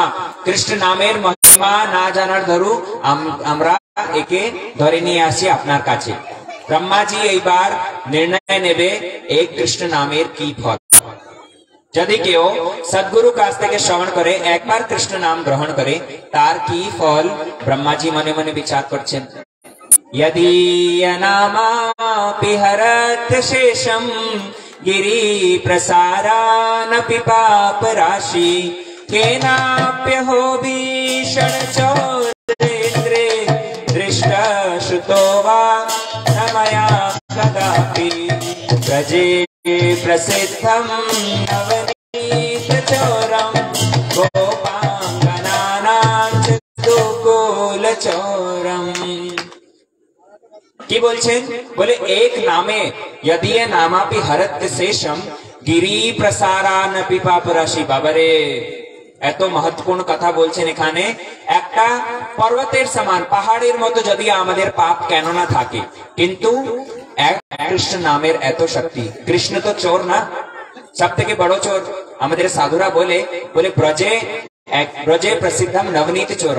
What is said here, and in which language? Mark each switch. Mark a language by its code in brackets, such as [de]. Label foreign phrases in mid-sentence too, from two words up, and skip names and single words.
[bn] কৃষ্ণ নামের মহিমা না জানার ধরু আমরা একে ধরে নিয়ে আসি আপনার কাছে। ব্রহ্মাজি এইবার নির্ণয় নেবে এই কৃষ্ণ নামের কি ফল। যদি কেউ সদ্গুরু কাছ থেকে শ্রবণ করে, একবার কৃষ্ণ নাম গ্রহণ করে, তার কি ফল ব্রহ্মাজি মনে মনে বিচার করছেন। [sa] यदीयनामापि हरत् शेषम् गिरि प्रसारानपि पापराशि केनाप्यहो भीषण चोरेन्द्रे दृष्टश्रुतो वा न मया कदापि ब्रजे प्रसिद्धम् नवनीतचोरम् गोपाङ्गनानां च गोकुलचोरम्। [bn] কি বলছেন? বলে এক নামে [sa] यदि नामापि हरत् शेषम गिरि प्रसारानपि पापराशि। [bn] বাবারে, এত মহত্বপূর্ণ কথা বলছেন এখানে। একটা পর্বতের সমান, পাহাড়ের মতো যদি আমাদের পাপ কেন না থাকে, কিন্তু কৃষ্ণ নামের এত শক্তি। কৃষ্ণ তো চোর না, সব থেকে বড় চোর। আমাদের সাধুরা বলে [sa] ব্রজে প্রসিদ্ধম নবনীত চোরম।